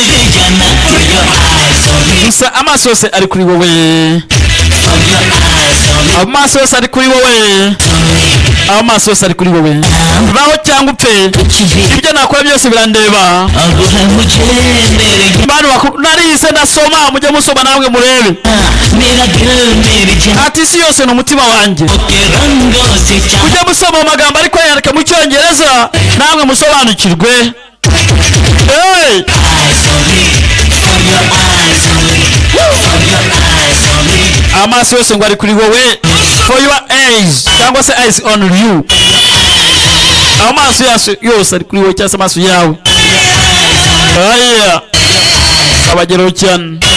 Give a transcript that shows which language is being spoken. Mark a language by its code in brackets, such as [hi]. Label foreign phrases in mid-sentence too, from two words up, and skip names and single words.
[rw] gusa amaso yose ari kuri wowe amaso yose ari kuri wowe amaso yose ari kuri wowe baho cyangwa upfe ibyo nakora byose birandeba bana narize ndasoma mujye musoma namwe murebe ati isi yose ni umutima wanjye mujye musoma amagambo ariko yandika mu cyongereza namwe musobanukirwe amaso yose ngo ari kuri wowe [en] for your eyes [rw] cyangwa se [en] eyes on you [rw] amaso yose ari kuri wowe cyangwa se amaso yawe aya abageraho cyane